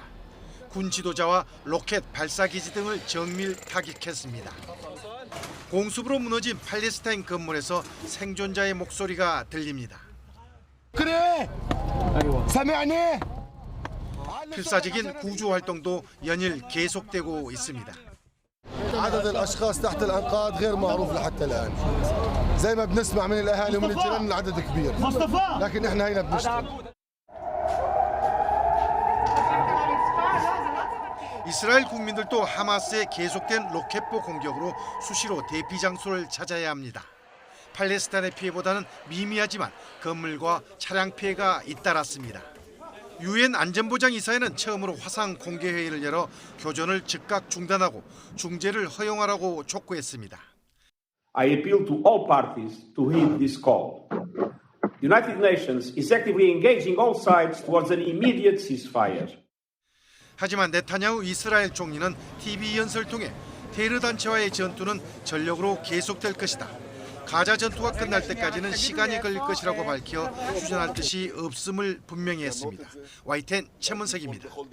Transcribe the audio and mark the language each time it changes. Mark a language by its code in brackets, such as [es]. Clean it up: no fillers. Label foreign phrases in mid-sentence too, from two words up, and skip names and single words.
[ko] 군 지도자와 로켓 발사기지 등을 정밀 타격했습니다. 공습으로 무너진 팔레스타인 건물에서 생존자의 목소리가 들립니다. 그래! 사매하네! 필사적인 구조 활동도 연일 계속되고 있습니다. [ar] عدد الاشخاص تحت الانقاض غير معروف لحتى الان. زي ما بنسمع من الاهالي ومن الجيران العدد كبير. لكن احنا هنا بنشتغل. [ko] 이스라엘 국민들도 하마스의 계속된 로켓포 공격으로 수시로 대피 장소를 찾아야 합니다. 팔레스타인의 피해보다는 미미하지만 건물과 차량 피해가 잇따랐습니다. 유엔 안전보장이사회는 처음으로 화상 공개 회의를 열어 교전을 즉각 중단하고 중재를 허용하라고 촉구했습니다. [en] I appeal to all parties to heed this call. The United Nations is actively engaging all sides towards an immediate ceasefire. [ko] 하지만 네타냐후 이스라엘 총리는 TV 연설을 통해 테르 단체와의 전투는 전력으로 계속될 것이다. 가자 전투가 끝날 때까지는 시간이 걸릴 것이라고 밝혀 휴전할 뜻이 없음을 분명히 했습니다. YTN 최문석입니다.